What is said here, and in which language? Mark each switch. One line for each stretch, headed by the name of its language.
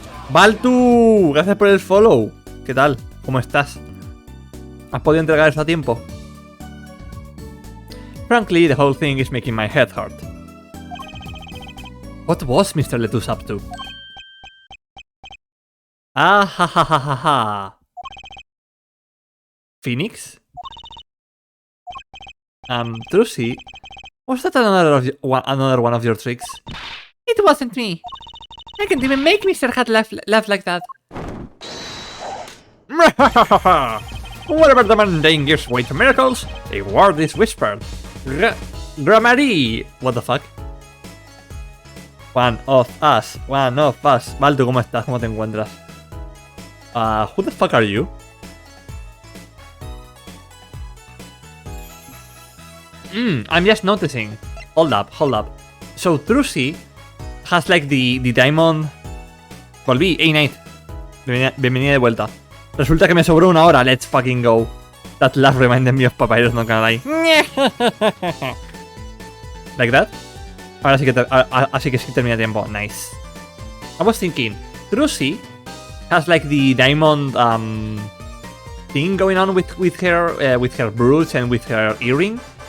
Spanish: Baltu, gracias por el follow. ¿Qué tal? ¿Cómo estás? ¿Has podido entregar eso a tiempo?
English: Frankly, the whole thing is making my head hurt. What was Mr. Lettuce up to? Ah ha ha ha ha ha. Phoenix? Trucy? Was that another one of your tricks? It wasn't me. I can't even make Mr. Hat laugh like that. Whatever the mundane gives way to miracles, a word is whispered. Grammary! What the fuck? One of us. Baldu,
Spanish: ¿cómo estás? ¿Cómo te encuentras?
English: Who the fuck are you? I'm just noticing. Hold up. So Trucy has like the diamond.
Spanish: Volví, A-Night. Bienvenida de vuelta. Resulta que me sobró una hora.
English: Let's fucking go. That laugh reminded me of Papyrus, not gonna lie. Like that?
Spanish: Ahora sí que sí termina tiempo.
English: Nice. I was thinking, Trucy has like the diamond thing going on with her brooch and with her earring.